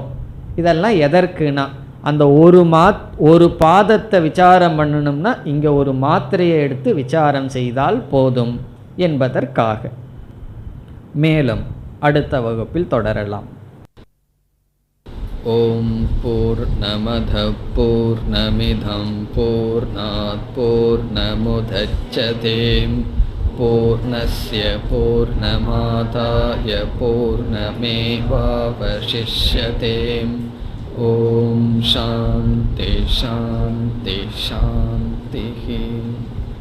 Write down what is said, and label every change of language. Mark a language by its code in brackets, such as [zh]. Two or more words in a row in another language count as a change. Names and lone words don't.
[ta] இதெல்லாம் எதற்குனா, அந்த ஒரு பாதத்தை விசாரம் பண்ணணும்னா இங்கே ஒரு மாத்திரையை எடுத்து விசாரம் செய்தால் போதும் என்பதற்காக. மேலும் அடுத்த வகுப்பில் தொடரலாம். [sa] ॐ पूर्णमदः पूर्णमिदं पूर्णात् पूर्णमुदच्यते पूर्णस्य पूर्णमादाय पूर्णमेवावशिष्यते. ॐ शान्तिः शान्तिः शान्तिः.